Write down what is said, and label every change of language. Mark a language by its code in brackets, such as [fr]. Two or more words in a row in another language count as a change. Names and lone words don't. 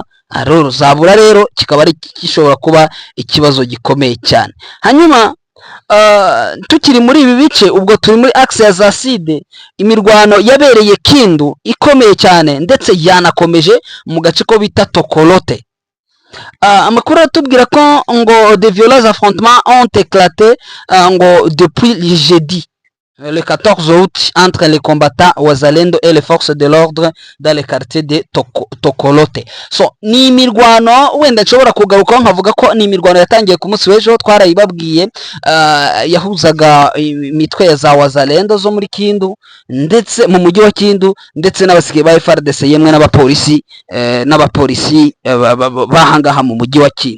[rw] Zabura rero kikaba ari gishobora kuba ikibazo gikomeye cyane. Hanyuma tukiri muri ibi bice, ubwo turi muri axe ya za Side, imirwano yabereye Kindu ikomeye cyane ndetse yanakomeje mu gace ko bita Tokolote. Amakuru atubwira ko ngo [fr] de violents affrontements ont éclaté ngo depuis le jeudi le 14 août entre les combattants Wazalendo et les forces de l'ordre dans le quartier de Tokolote. [rw] So ni imirwano wenda nshobora kugarukaho nkavuga ko ni imirwano yatangiye ku munsi w'ejo, twarayibabwiye, yahuzaga imitwe ya za Wazalendo zo muri Kindu ndetse mu mujyi wa Kindu ndetse n'abasigaye ba FARDC yemwe n'abapolisi bahangaha mu mujyi wa Kindu.